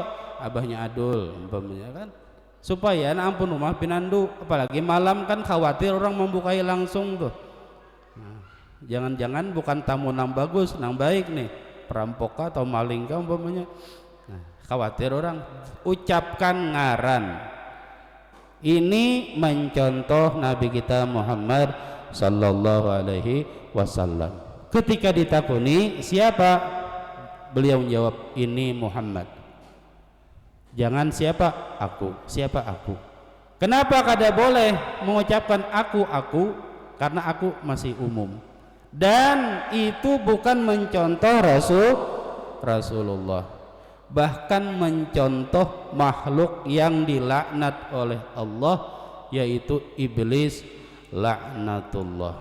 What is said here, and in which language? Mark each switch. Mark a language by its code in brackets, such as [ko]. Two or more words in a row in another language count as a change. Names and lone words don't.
[bjn] Abahnya Adul umpamanya kan. Supaya ampun rumah pinandu, apalagi malam kan khawatir orang membukai langsung tuh. Nah, jangan-jangan bukan tamu nang bagus, nang baik nih, perampok atau maling kah umpamanya. Nah, khawatir orang, ucapkan ngaran. [id] Ini mencontoh Nabi kita Muhammad [ar] صلى الله عليه وسلم. [bjn] Ketika ditakuni siapa, beliau menjawab ini Muhammad. Jangan siapa? Aku. Siapa aku? Kenapa kada boleh mengucapkan aku? Karena aku masih umum. [id] dan itu bukan mencontoh Rasulullah, bahkan mencontoh makhluk yang dilaknat oleh Allah, yaitu iblis laknatullah.